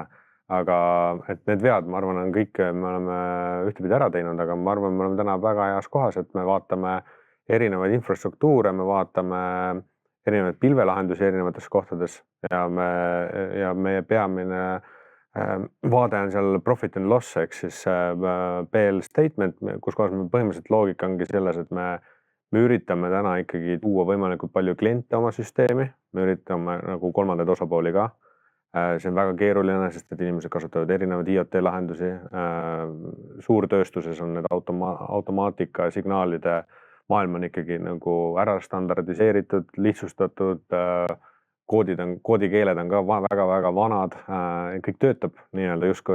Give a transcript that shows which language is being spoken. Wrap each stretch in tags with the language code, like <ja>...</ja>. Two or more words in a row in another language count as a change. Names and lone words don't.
<et>Aga et need vead, ma arvan, on kõik, me oleme ühtepidi ära teinud, aga ma arvan, me oleme täna väga heas kohas, et me vaatame erinevaid infrastruktuure, me vaatame erinevaid pilvelahendusi erinevates kohtades ja meie peamine vaade on seal</et> <en>profit and loss,</en> <et>ehk siis</et> <en>PL statement,</en> <et>kus kohas me põhimõtteliselt loogika ongi selles, et me üritame täna ikkagi tuua võimalikult palju kliente oma süsteemi, me üritame nagu kolmandaid osapooli ka. See on väga keeruline, sest et inimesed kasutavad erinevaid IoT lahendusi. Suurtööstuses on need automaatika signaalide maailm on ikkagi nagu ära standardiseeritud, lihtsustatud, koodikeeled on ka väga-väga vanad, kõik töötab nii-öelda justkui.</et>